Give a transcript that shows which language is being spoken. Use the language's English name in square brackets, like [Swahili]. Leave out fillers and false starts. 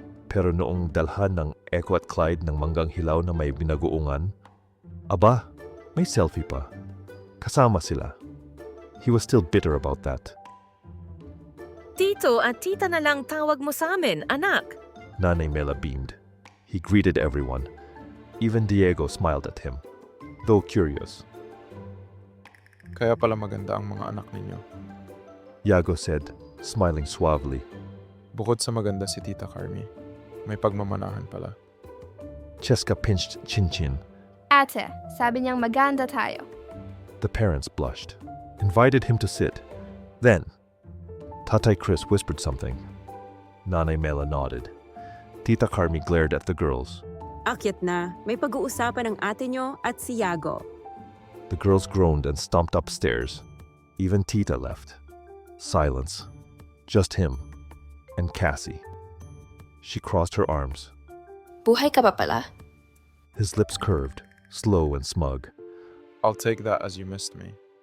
[Filipino] Pero noong dalhan ng Echo at Clyde ng manggang hilaw na may binagoongan, aba, may selfie pa. Kasama sila. [English] He was still bitter about that. [Filipino] Tito at tita na lang tawag mo sa amin, anak. [English] Nanay Mela beamed. He greeted everyone. Even Diego smiled at him. though curious. [Filipino] Kaya pala maganda ang mga anak ninyo. [English] Yago said, smiling suavely. [Filipino] Bukod sa maganda si Tita Carmi, may pagmamanahan pala. [English] Cheska pinched Chin-Chin. [Filipino] Ate, sabi niyang maganda tayo. [English] The parents blushed, invited him to sit. Then, Tatay Chris whispered something. Nanay Mela nodded. Tita Carmi glared at the girls. [Filipino] Akyat na, may pag-uusapan ang ate nyo at si Yago. [English] The girls groaned and stomped upstairs. Even Tita left. Silence. Just him. And Cassie. She crossed her arms. [Filipino] Buhay ka pa pala? [English] His lips curved, slow and smug. I'll take that as you missed me.